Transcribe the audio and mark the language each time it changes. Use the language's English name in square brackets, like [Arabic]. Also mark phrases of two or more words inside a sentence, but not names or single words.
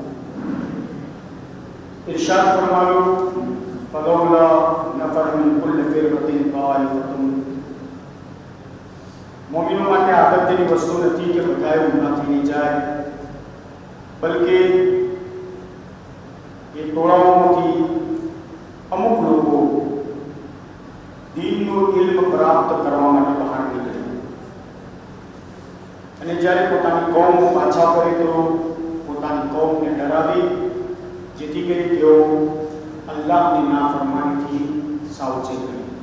[Gujarati] ઇરશાદ ફરમાવ્યું [Arabic] فلولا نفر من كل فرقة طائفة. [Gujarati] મોમિનો માટે આદતની વસ્તુ નથી કે બધાએ ઊંધા થઈને જાય, બલકે એ ટોળાઓમાંથી અમુક લોકો દીનનું ઇલ્મ પ્રાપ્ત કરવા માટે બહાર નીકળે અને જ્યારે પોતાની કૌમ પાછા ફરે તો પોતાની કૌમને ડરાવી જેથી કરી તેઓ અલ્લાહની નાફરમાનીથી સાવચેત રહે.